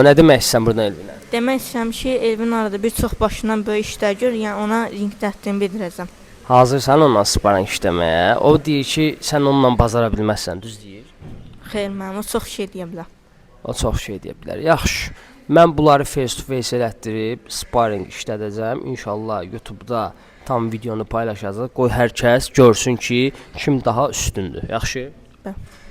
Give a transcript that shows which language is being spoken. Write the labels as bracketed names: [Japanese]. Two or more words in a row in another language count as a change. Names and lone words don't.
[Azerbaijani] Nə demək istəsən buradan Elvinə? Demək istəyirəm ki, Elvin arada bir çox başından böyük işlər gör, yəni ona ringdətdiyimi bildirəcəm. Hazırsan onunla sparring işləməyə. O deyir ki, sən onunla bacara bilməzsən, düz deyir. Xeyr, mənim o çox şey deyə bilər. O çox şey deyə bilər. Yaxşı. Mən bunları [English] face to face [Azerbaijani] elətdirib sparring işlədəcəm. İnşallah YouTube-da tam videonu paylaşacağıq. Qoy hər kəs görsün ki, kim daha üstündür. Yaxşı? Bəli.